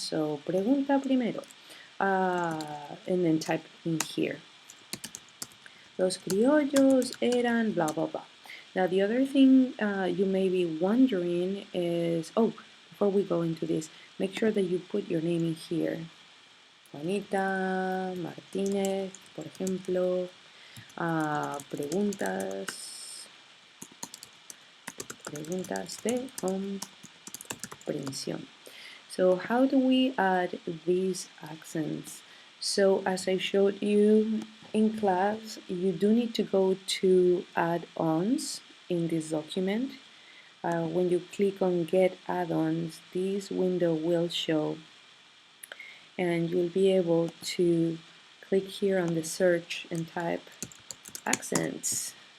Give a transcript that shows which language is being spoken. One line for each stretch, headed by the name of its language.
English: So pregunta primero, and then type in here.
Spanish: Los criollos eran blah, blah, blah.
English: Now the other thing you may be wondering is, before we go into this, make sure that you put your name in here.
Spanish: Juanita Martínez, por ejemplo, preguntas de comprensión.
English: So how do we add these accents? So as I showed you in class, you do need to go to add-ons in this document. When you click on Get Add-ons, this window will show, and you'll be able to click here on the search and type accents,